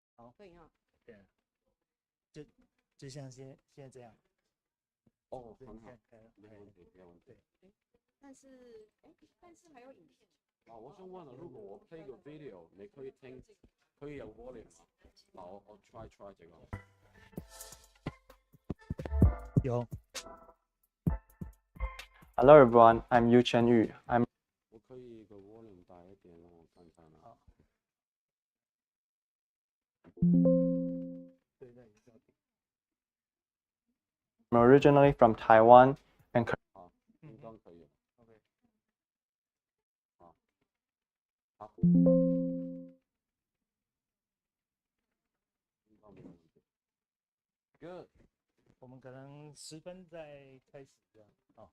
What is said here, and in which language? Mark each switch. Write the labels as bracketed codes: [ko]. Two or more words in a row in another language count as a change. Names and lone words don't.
[zh] 可以哈。对，就像现在这样。哦，很好，没有问题，没有问题。但是还有影片。我想问了，如果我 play 個 video， 你可以聽，可以有 volume 嗎？我 try 這個。有。 [en] Hello everyone, I'm Yu Chen Yu. [zh] 我可以個 volume 大一點，讓我看看啊。 [en] I'm originally from Taiwan and [zh] 应当可以。OK。好。Good。我们可能10分再开始这样。好。